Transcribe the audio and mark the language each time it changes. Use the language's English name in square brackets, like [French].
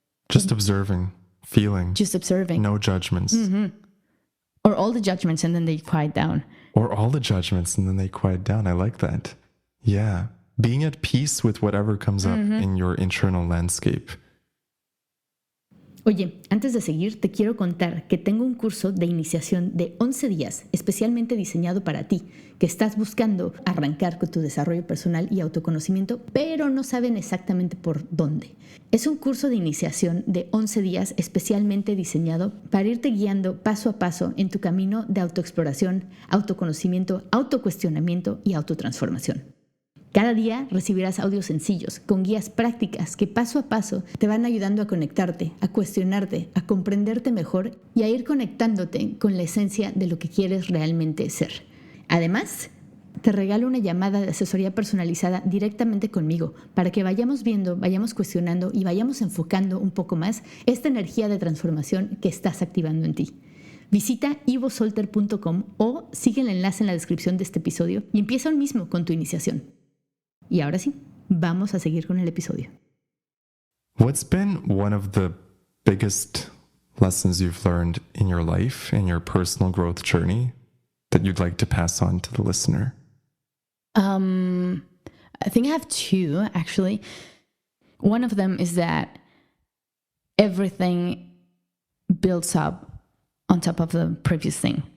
[English] Just observing, feeling. Just observing. No judgments. Or all the judgments, and then they quiet down. I like that. Yeah. Being at peace with whatever comes up in your internal landscape. [Spanish] Oye, antes de seguir, te quiero contar que tengo un curso de iniciación de 11 días, especialmente diseñado para ti, que estás buscando arrancar con tu desarrollo personal y autoconocimiento, pero no saben exactamente por dónde. Es un curso de iniciación de 11 días especialmente diseñado para irte guiando paso a paso en tu camino de autoexploración, autoconocimiento, autocuestionamiento y autotransformación. Cada día recibirás audios sencillos, con guías prácticas que paso a paso te van ayudando a conectarte, a cuestionarte, a comprenderte mejor y a ir conectándote con la esencia de lo que quieres realmente ser. Además, te regalo una llamada de asesoría personalizada directamente conmigo para que vayamos viendo, vayamos cuestionando y vayamos enfocando un poco más esta energía de transformación que estás activando en ti. Visita ivosolther.com o sigue el enlace en la descripción de este episodio y empieza hoy mismo con tu iniciación. Y ahora sí, vamos a seguir con el episodio. [English] What's been one of the biggest lessons you've learned in your life, in your personal growth journey, that you'd like to pass on to the listener? I think I have two, actually. One of them is that everything builds up on top of the previous thing.